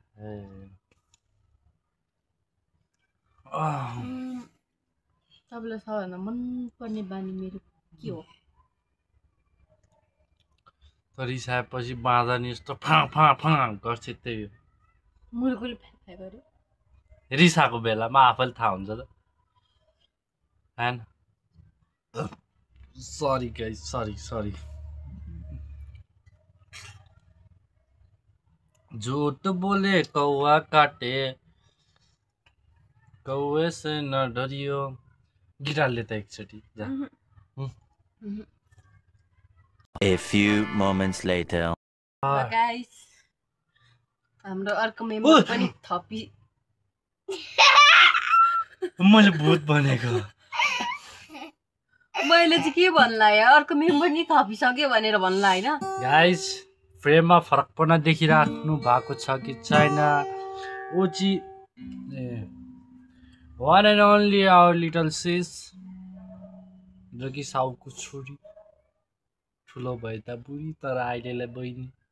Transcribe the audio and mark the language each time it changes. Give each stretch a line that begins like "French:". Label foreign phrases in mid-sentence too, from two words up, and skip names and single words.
Nepali: सबैलाई सबभन्दा मनपर्ने बानी मेरो के हो तर रिसाएपछि बाँधा नि यस्तो फा फा फा गर्छ त्यही हो मुर्गुले फ्याक्फ्या गर्यो रिसाएको बेलामा आफैले थाहा हुन्छ त हैन
English: sorry guys sorry
Hindi: झूठ बोले कौवा काटे कौवे से न डरियो
Nepali: गिटार लेता एकचोटि जा
English: A few moments later.
Nepali: गाइस हाम्रो अर्को मेम्बर पनि थपी मैले भूत भनेको मैले चाहिँ के भन्ला यार अर्को मेम्बर नि थपिसक्यो भनेर भन्ला हैन गाइस फ्रेममा फरक पर्न देखिराख्नु भएको छ कि छैन ओची
English: one and only our little sis
Nepali: जो कि साउको छोरी ठुलो भए त बुढी तर अहिलेलाई बहिनी